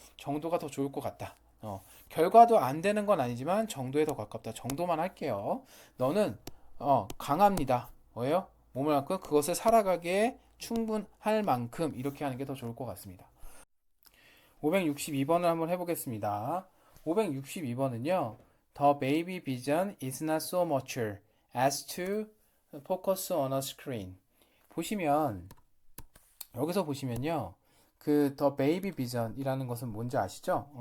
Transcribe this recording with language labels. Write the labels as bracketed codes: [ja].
[ko] 정도가 더 좋을 것 같다. 결과도 안 되는 건 아니지만 정도에 더 가깝다. 정도만 할게요. 너는 강합니다. 뭐예요? 몸을 갖고 그것을 살아가기에 충분할 만큼 이렇게 하는 게 더 좋을 것 같습니다. 562번을 한번 해보겠습니다. 562번은요. [en] The baby vision is not so mature as to focus on a screen. [ko] 보시면 여기서 보시면요. 그 [en] The baby vision [ko] 이라는 것은 뭔지 아시죠?